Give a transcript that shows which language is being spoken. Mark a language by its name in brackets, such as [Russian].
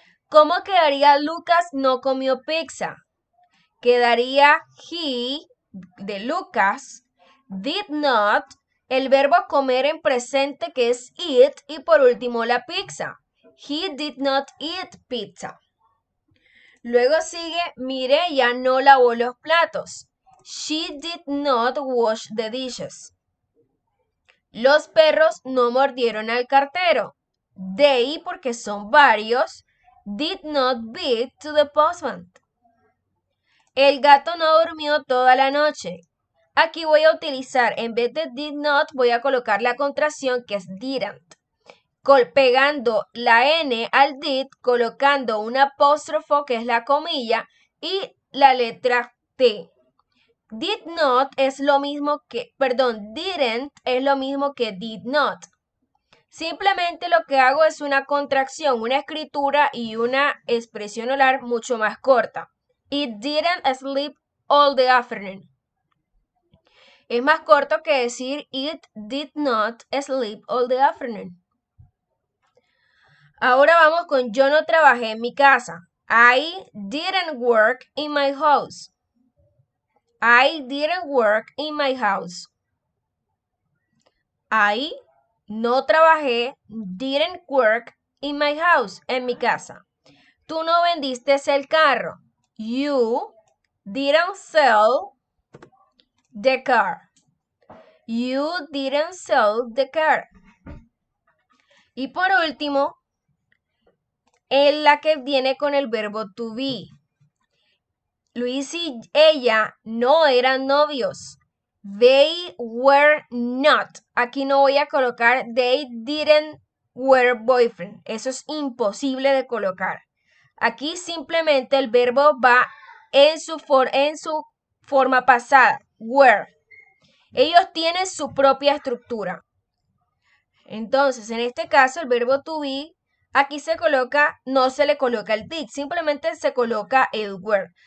[Spanish] ¿Cómo quedaría Lucas no comió pizza? Quedaría he, de Lucas, did not, el verbo comer en presente que es eat y por último la pizza. [English] He did not eat pizza. [Spanish] Luego sigue, Mireya no lavó los platos. [English] She did not wash the dishes. [Spanish] Los perros no mordieron al cartero. [English] They, [Spanish] porque son varios, [English] did not beat to the postman. [Spanish] El gato no durmió toda la noche. Aquí voy a utilizar, en vez de did not, voy a colocar la contracción que es didn't. Pegando la N al did, colocando un apóstrofo que es la comilla y la letra T. Did not es lo mismo que, perdón, didn't es lo mismo que did not. Simplemente lo que hago es una contracción, una escritura y una expresión oral mucho más corta. [English] It didn't sleep all the afternoon. [Spanish] Es más corto que decir [English] it did not sleep all the afternoon. [Spanish] Ahora vamos con yo no trabajé en mi casa. [English] I didn't work in my house. I didn't work in my house. I [Spanish] no trabajé, [English] didn't work in my house, [Spanish] en mi casa. Tú no vendiste el carro. [English] You didn't sell the car. You didn't sell the car. [Spanish] Y por último, en la que viene con el verbo to be. Luis y ella no eran novios. [English] They were not. [Spanish] Aquí no voy a colocar [English] they didn't were boyfriend. [Spanish] Eso es imposible de colocar. Aquí simplemente el verbo va en su forma pasada. Were. Ellos tienen su propia estructura. Entonces, en este caso, el verbo to be, aquí se coloca, no se le coloca el did, simplemente se coloca el were.